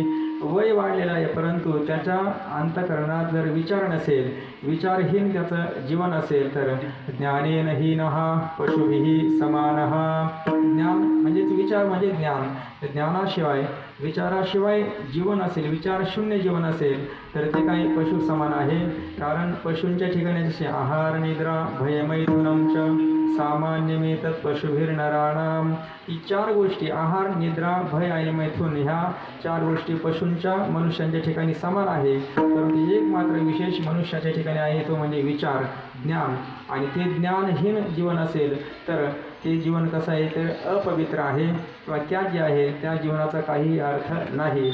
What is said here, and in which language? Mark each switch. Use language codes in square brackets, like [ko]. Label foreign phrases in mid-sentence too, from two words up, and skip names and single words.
[mr] वय वाढलेलं आहे परंतु त्याच्या अंतःकरणात जर विचार नसेल, विचारहीन त्याचं जीवन असेल, तर [sa] ज्ञानेन हीनः पशुभिः समानः. [mr] ज्ञान म्हणजेच विचार म्हणजे ज्ञान. ज्ञानाशिवाय, विचाराशिवाय जीवन असेल, विचार शून्य जीवन असेल तर ते काही पशु समान आहे. कारण पशूंच्या ठिकाणी जसे [sa] आहार निद्रा भयमैथुनं च सामान्यमेतत् पशुभिर्नराणाम, [mr] ही 4 गोष्टी, आहार निद्रा भय आणि मैथुन, ह्या 4 गोष्टी पशूंच्या मनुष्यांच्या ठिकाणी समान आहे. परंतु एक मात्र विशेष मनुष्याच्या ठिकाणी आहे, तो म्हणजे विचार, ज्ञान. आणि ते ज्ञानहीन जीवन असेल तर ते जीवन कसं आहे, तर अपवित्र आहे किंवा त्याज्य आहे, त्या जीवनाचा काही अर्थ नाही.